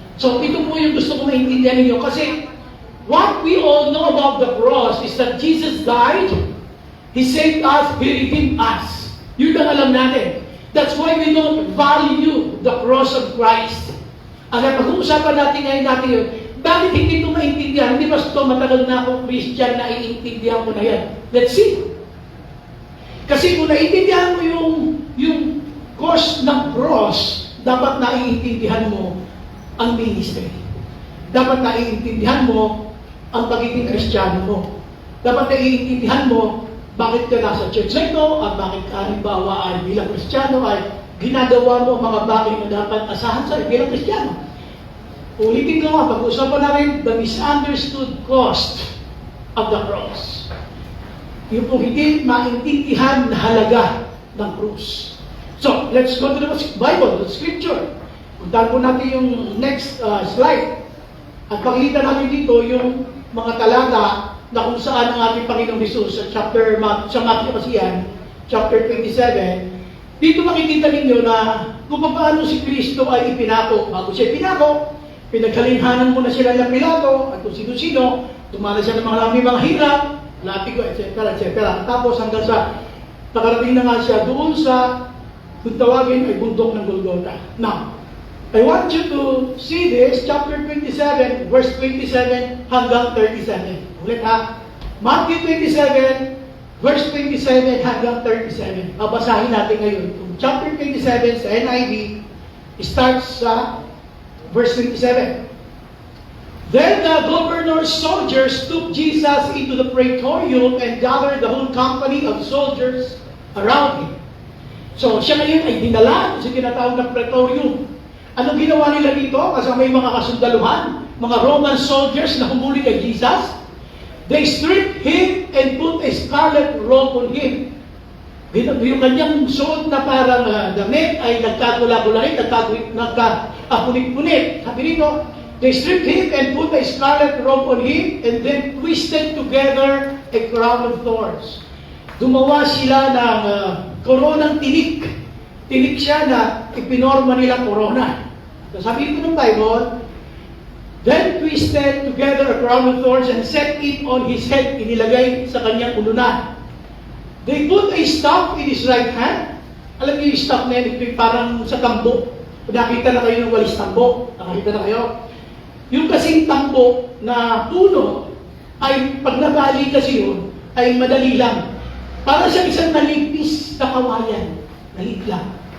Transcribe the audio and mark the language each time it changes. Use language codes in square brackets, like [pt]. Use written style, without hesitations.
[tl] So ito po yung gusto ko maintindihan ninyo kasi [en] what we all know about the cross is that Jesus died, He saved us, He redeemed us. [tl] Yun ang alam natin. [en] That's why we don't value the cross of Christ. [tl] Ang pag-uusapan natin ngayon yun, bakit hindi ito maintindihan? Hindi ba ito matagal na akong Christian na iintindihan ko na yan? [en] Let's see. [tl] Kasi kung naiintindihan mo yung cost ng cross, dapat naiintindihan mo ang ministry. Dapat naiintindihan mo ang pagiging Kristiyano mo. Dapat naiintindihan mo bakit ka nasa church na ito at bakit ka halimbawa ay bilang Kristiyano ay ginagawa mo mga bagay na dapat asahan sa bilang Kristiyano. Ulitin ko nga, pag-usapan namin [en] the misunderstood cost of the cross. [tl] Yung po hindi maintindihan na halaga ng krus. [en] So, let's go to the Bible, the scripture. [tl] Puntahan po natin yung next slide. At pakita natin dito yung mga talata na kung saan ang ating Panginoong Hesus sa Matthew kasi yan, chapter 27, dito makikita ninyo na kung paano si Kristo ay ipinako. Bago siya ipinako, pinaghalinhanan muna sila ng Pilato at kung sino-sino, tumala siya ng mga hirap, latigo, etc., etc. Tapos hanggang sa nakarating na nga siya doon sa kung tawagin ay bundok ng Golgotha. [en] Now, I want you to see this, chapter 27, verse 27 hanggang 37. [tl] Ulit ha. Matthew 27, verse 27 hanggang 37. Babasahin natin ngayon. Kung chapter 27 sa NIV, starts sa verse 27. [en] Then the governor's soldiers took Jesus into the praetorium and gathered the whole company of soldiers around him. [tl] So siya ngayon ay dinala sa tinatawag na praetorium. Anong ginawa nila dito? Kasi may mga kasundaluhan, mga Roman soldiers na humuli kay Jesus. [en] They stripped him and put a scarlet robe on him. [tl] Yung kanyang suot na parang damit ay nagkagula-gula rin, nagkapunit-punit. Sabi rito, [en] they stripped him and put a scarlet robe on him and then twisted together a crown of thorns. [tl] Gumawa sila ng koronang tinik. Tinik siya na ipinorma nilang korona. So sabi ito ng Bible, [en] then twisted together a crown of thorns and set it on his head, [tl] inilagay sa kanyang ulunan. [en] They put a staff in his right hand. [tl] Alam niyo yung staff na yan, ito parang sa tambo. Nakita na kayo ng walis tambo. Nakita na kayo. Yung kasing tambo na puno, ay pag nabali kasi yun, ay madali lang. Para sa isang nalipis na kawayan. Nalit lang.